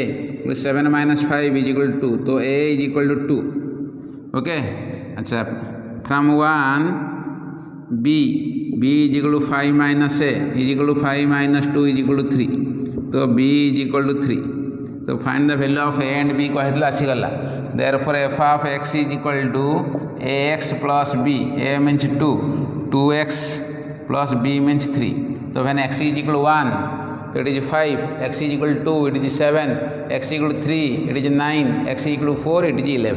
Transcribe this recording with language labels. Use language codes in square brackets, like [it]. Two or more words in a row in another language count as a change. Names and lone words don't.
[en] 7 minus 5 is equal to 2. So a is equal to 2. Okay. Achha, from 1, b is equal to 5 minus a is equal to 5 minus 2 is equal to 3. So b is equal to 3. So find the value of a and b [or] କହିଲା ଆସିଗଲା. [en] Therefore f of x is equal to ax plus b. A means 2, 2x plus b means 3. So when x is equal to 1, so it is 5, x is equal to 2, it is 7, x is equal to 3, it is 9, x is equal to 4, it is 11.